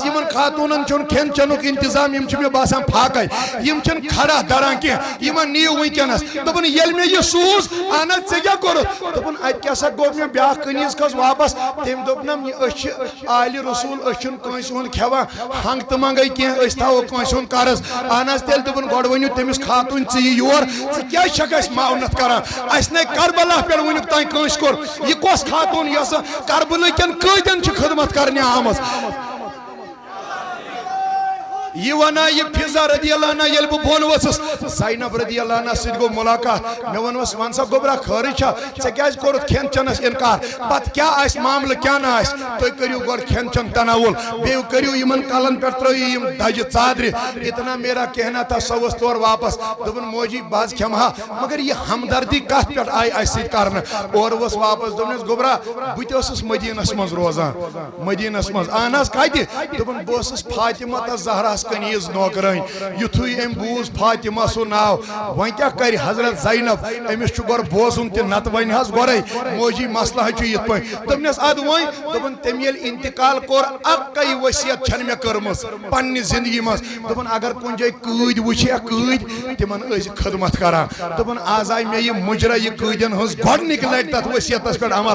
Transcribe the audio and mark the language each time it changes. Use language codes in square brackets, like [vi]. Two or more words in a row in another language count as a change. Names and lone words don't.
[ks] یمن خاتوٗنن چھُنہٕ کھٮ۪ن چٮ۪نُک انتظام یم چھِ مےٚ باسان پھاکے یم چھِنہٕ کھڑا دران کینٛہہ یمن نِیِو وٕنکٮ۪نس دوٚپُن ییٚلہِ مےٚ یہِ سوٗز اہن حظ ژےٚ کیٛاہ کوٚرُتھ دوٚپُن اتہِ کیٛاہ سا گوٚو مےٚ بیٛاکھ کنیٖز کھٔژ واپس تٔمۍ دوٚپنم أسۍ چھِ آلہِ رسوٗل أسۍ چھِنہٕ کٲنٛسہِ ہُنٛد کھٮ۪وان ہنٛگ تہٕ منٛگے کینٛہہ أسۍ تھاوو کٲنٛسہِ ہُنٛد قرض اہن حظ تیٚلہِ دوٚپُن گۄڈٕ ؤنِو تٔمِس خاتوٗن ژٕ یہِ یور ژٕ کیٛازِ چھکھ اَسہِ معاونت کران اَسہِ نے کربلا پٮ۪ٹھ وٕنیُک تانۍ کٲنٛسہِ کوٚر یہِ کۄس خاتوٗن یۄسہٕ کربلہٕ کٮ۪ن کۭتٮ۪ن چھِ خدمت کرنہِ آمٕژ یہ ونا یہ فضا [ar] رضی اللہ عنہ [ks] یل بہ بون وسس زینب [ar] رضی اللہ عنہ [ks] سید گو ملاقات میں ونوس ون سا گوبرا خٲرٕے چھا ژےٚ کیٛازِ کوٚرُتھ کھٮ۪ن چٮ۪نس انکار پتہٕ کیٛاہ آسہِ معاملہٕ کیٛاہ نہٕ آسہِ تُہۍ کٔرِو گۄڈٕ کھٮ۪ن چٮ۪ن تناوُل بیٚیہِ کٔرِو یِمن کلن پٮ۪ٹھ ترٛٲیِو یِم دجہِ ژادرِ [ur] اتنا میرا کہنا تھا [ks] سۄ ؤژھ تورٕ واپس دوٚپُن موجی بہٕ حظ کھٮ۪مہٕ ہا مگر یہِ ہمدردی کتھ پٮ۪ٹھ آیہِ اسہِ سۭتۍ کرنہٕ اورٕ ؤژھ واپس دوٚپنس گوبرا بہٕ تہِ اوسُس مدیٖنس منٛز روزان مدیٖنس منٛز اہن حظ کتہِ دوٚپُن بہٕ اوسُس فاطمہ تس زہرا زہرس کنیز نوکرٲنۍ یُتھُے أمۍ بوٗز فاطمہ سُنٛد ناو وۄنۍ کیٛاہ کَرِ حضرت زینب أمِس چھُ گۄڈٕ بوزُن تہِ نتہٕ وَنہِ حظ گۄڈَے موجی مسلہٕ چھُ یِتھ پٲٹھۍ دوٚپنَس اَدٕ وۄنۍ دوٚپُن تٔمۍ ییٚلہِ اِنتقال کوٚر اَکٕے ؤصیت چھَنہٕ مےٚ کٔرمٕژ پنٛنہِ زِندگی منٛز دوٚپُن اگر کُنہِ جایہِ قۭدۍ وٕچھِ قۭدۍ تِمن ٲسۍ خدمت کران دوٚپُن آز آیہِ مےٚ یہِ مُجرا یہِ قۭدٮ۪ن ہٕنٛز گۄڈنِکۍ لٹہِ تَتھ ؤصیتَس پٮ۪ٹھ عمل